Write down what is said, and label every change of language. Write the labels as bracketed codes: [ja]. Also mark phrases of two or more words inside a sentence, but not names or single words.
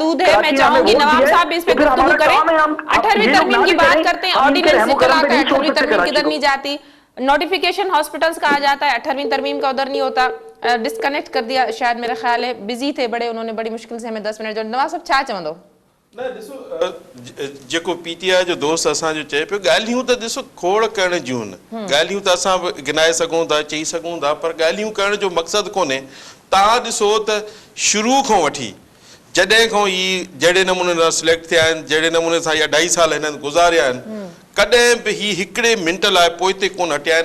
[ur] محدود ہے, میں چاہوں گی نواب صاحب اس پہ گفتگو کریں. 18ویں ترمیم کی بات کرتے ہیں, آرڈیننس اطلاع کا 18ویں ترمیم کدھر نہیں جاتی, [en] notification hospitals [ur] کا آ جاتا ہے, 18ویں ترمیم کا ادھر نہیں ہوتا. ڈسکنیکٹ کر دیا شاید, میرا خیال ہے بزی تھے بڑے, انہوں نے بڑی مشکل سے ہمیں 10 منٹ جو. [sd] نواز صاحب چھا چوندو न ॾिसो जेको PTI जो दोस्त असांजो चए पियो, ॻाल्हियूं त ॾिसो खोड़ करण जूं आहिनि, ॻाल्हियूं त असां बि गिनाए सघूं था, चई सघूं था, पर ॻाल्हियूं करण जो मक़सदु कोन्हे. तव्हां ॾिसो त शुरू खां वठी जॾहिं खां ई जहिड़े नमूने सां सिलेक्ट थिया आहिनि, जहिड़े नमूने सां इहा 2.5 साल हिननि गुज़ारिया आहिनि, कॾहिं बि ही हिकिड़े मिंट लाइ पोइ ते कोन हटिया आहिनि.